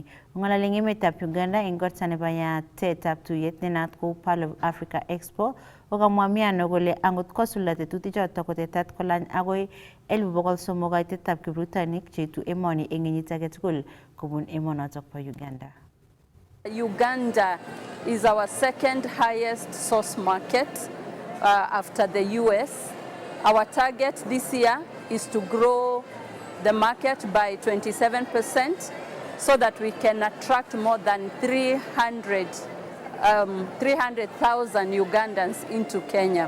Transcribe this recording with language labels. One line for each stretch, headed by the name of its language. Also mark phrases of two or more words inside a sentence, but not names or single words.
Kalenjin: Ng'ololi eng emetab Uganda eng korta nebo yatetab tuyet nenaat kou Pearl of Africa Expo, kokamwa Miano kole angot kosulda tetutik chotok kotetat kolany agoi 300,000 kaitetab kiprutoinik cheitu emoni eng kenyit age tugul kobun emonotok bo Uganda.
English: Uganda is our second highest source market after the US. Our target this year is to grow the market by 27% so that we can attract more than 300,000 Ugandans into Kenya.